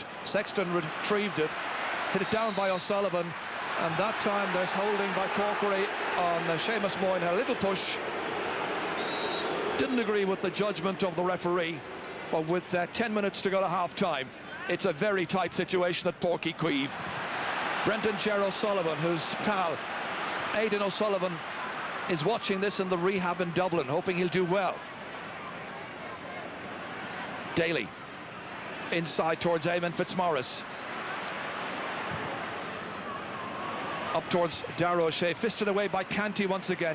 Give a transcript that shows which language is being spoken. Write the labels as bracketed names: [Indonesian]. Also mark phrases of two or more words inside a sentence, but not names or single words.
[English] Sexton retrieved it, hit it down by O'Sullivan, and that time there's holding by Corkery on Seamus Moynihan. A little push. Didn't agree with the judgment of the referee, but with 10 minutes to go to half-time, it's a very tight situation at Páirc Uí Chaoimh. Brendan Ger O'Sullivan, whose pal Aidan O'Sullivan, is watching this in the rehab in Dublin, hoping he'll do well. Daly inside towards Eamon Fitzmaurice. Up towards Dara O'Shea, fisted away by Canty once again.